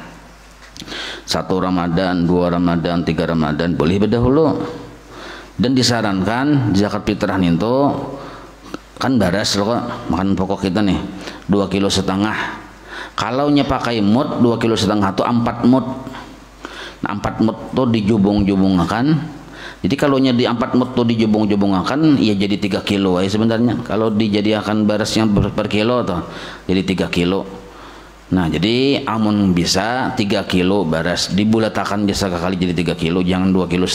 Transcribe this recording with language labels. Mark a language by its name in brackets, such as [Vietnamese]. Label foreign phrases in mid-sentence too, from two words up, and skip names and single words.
[Indonesian] 1 Ramadan, 2 Ramadan, 3 Ramadan boleh berdahulu. [Banjar] Dan disarankan zakat fitrah itu kan baras loh, makan pokok kita nih 2,5 kilo. Kalau nya pakai mud 2,5 kilo itu 4 mud. Nah, 4 mud tuh dijubung-jubungkan. Jadi kalau nya di 4 mud tuh dijubung-jubungkan ya jadi 3 kilo ya sebenarnya. Kalau dijadikan baras yang per kilo tuh jadi 3 kilo. Nah, jadi amun bisa 3 kilo baras dibulatakan biasa kali jadi 3 kilo, jangan 2,5 kilo.